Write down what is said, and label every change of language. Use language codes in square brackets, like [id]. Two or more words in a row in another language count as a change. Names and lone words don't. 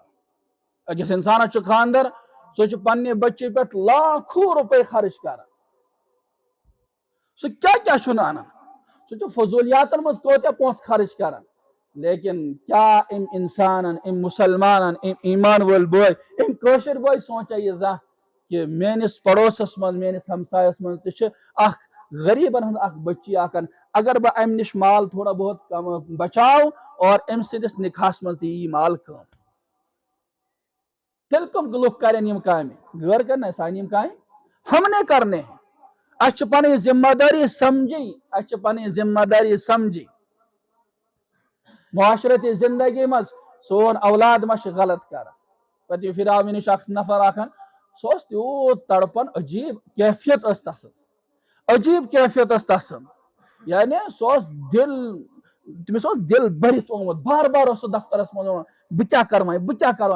[ks] أکِس انسانس چھُ خاندر، سُہ چھُ پننہِ بچی پٮ۪ٹھ [ur] لاکھوں روپے [ks] خرچ کران، سُہ کیٛاہ چھُنہٕ انان، سُہ چھُ فضولیاتن منٛز کوتاہ پونٛسہٕ خرچ کران، لیکن کیا ام انسانن، ام مسلمانن، ام ایمان وول بوے، ام کٲشِر بوے سوچا یہ زانٛہہ کہ میٲنِس پڑوسس منٛز، میٲنِس ہمسایس منٛز تہِ چھِ اکھ غریبن ہٕنٛز اکھ بچی آکان، اگر بہٕ امہِ نش مال [ur] تھوڑا بہت [ks] بچاو اور ام سٕنٛدِس نکاحس منٛز تہِ یی مال کٲم، تیٚلہِ کم لُکھ کرن یم کامہِ؟ غور کرنا سانہِ یم کامہِ [ur] ہم نے کرنے ہیں۔ [ks] اس چھِ پنٕنۍ ذمہ داری سمجھی، اس چھِ پنٕنۍ ذمہ داری سمجھی۔ معاشرتی زندگی مز سون اولاد ما چھِ غلط کران، پتہٕ پھر آو مےٚ نِش اکھ نفر اکھن، سُہ اوس تیوٗت تڑپان، عجیب کیفیت ٲس تسٕنٛز، عجیب کیفیت ٲس تسٕنٛز، یعنی سُہ اوس دل، تٔمِس اوس دل بٔرِتھ آمُت، بار بار اوس سُہ دفترس منٛز ونان بہٕ کیٛاہ کرٕ وۄنۍ، بہٕ کیٛاہ کرٕ وۄنۍ؟